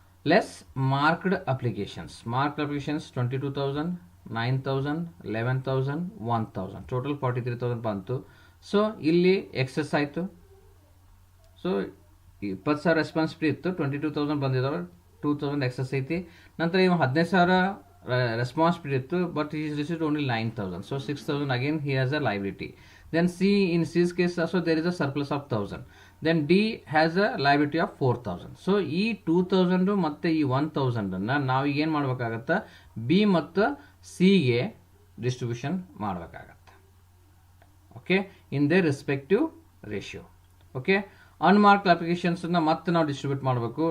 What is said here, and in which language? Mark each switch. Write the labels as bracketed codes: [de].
[kn] Less marked applications. Marked applications 22,000, 9,000, 11,000, 1,000, total 43,000 ಬಂತು. So ಇಲ್ಲಿ excess ಆಯಿತು. ಸೊ 20,000 ರೆಸ್ಪಾನ್ಸಿಬಿಲಿಟಿ ಇತ್ತು, 22,000 ಬಂದಿದ್ದಾವೆ, 2,000 ಎಕ್ಸೆಸ್ ಐತಿ. ನಂತರ ಇವು 15,000 ರೆಸ್ಪಾನ್ಸಿಬಿಲಿಟಿ ಇತ್ತು, but [en] he is received only 9,000. So 6,000 again he has a liability. Then C, in C's case also there is a surplus of 1,000. Then D has a liability of 4,000. [kn] So ಈ 2,000 ಮತ್ತು ಈ 1,000 ನಾವು ಏನು ಮಾಡಬೇಕಾಗತ್ತೆ, ಬಿ ಮತ್ತು ಸಿಗೆ distribution ಮಾಡಬೇಕಾಗತ್ತೆ. Okay, [en] In the respective ratio. [kn] Okay, unmarked ಅಪ್ಲಿಕೇಶನ್ಸ್ನ ಮತ್ತೆ ನಾವು ಡಿಸ್ಟ್ರಿಬ್ಯೂಟ್ ಮಾಡಬೇಕು.